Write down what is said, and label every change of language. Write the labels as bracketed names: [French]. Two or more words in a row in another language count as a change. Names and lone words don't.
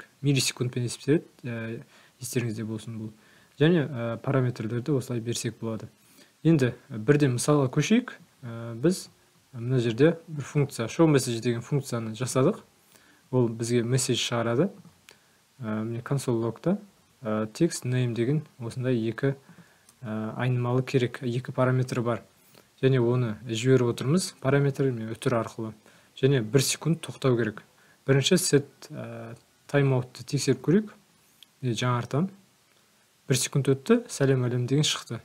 [Kazakh] Миллисекундпен есептеледі, естеріңізде болсын бұл. Және параметрлерді осылай берсек болады. Енді бірден мысалға көшейік. Біз мына жерде бір функция showMessage деген функцияны жасадық. Ол бізге месседж шығарады. Міне [English] console log'та text name [Kazakh] деген осындай екі айнымалы керек, екі параметрі бар. Және оны жіберіп отырмыз параметр үтір арқылы. Және 1 секунд тоқтау керек. Бірінші [English] set timeout'ты [Kazakh] тексеріп көрейік. Жаңартам. 1 секунд өтті, сәлем әлем деген шықты.